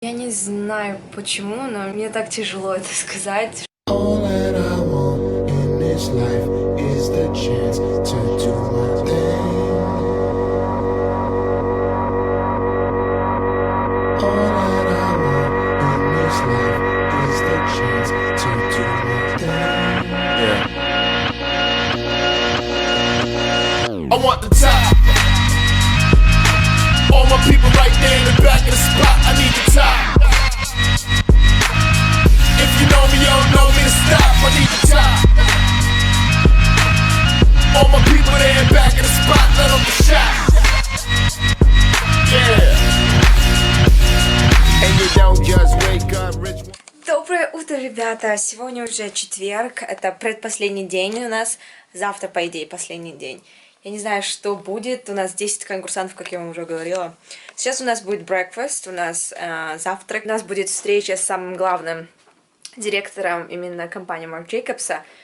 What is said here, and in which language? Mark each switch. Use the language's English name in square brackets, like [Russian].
[Russian] Я не знаю почему, но мне так тяжело это сказать. [English] All that I want in this life is the chance to do my thing. All that I want in this life is the chance to do my thing. Yeah. I want the top. All my people right there in the back of the spot. I need the top. If you know me, you don't know me to stop. I need the top. All my people there in back of the spot. Let them the shot. Yeah. And you don't just wake up rich. [Russian] Доброе утро, ребята! Сегодня уже четверг, это предпоследний день у нас. Завтра, по идее, последний день. Я не знаю, что будет. У нас 10 конкурсантов, как я вам уже говорила. Сейчас у нас будет breakfast, у нас завтрак. У нас будет встреча с самым главным директором именно компании Марк Джейкобса.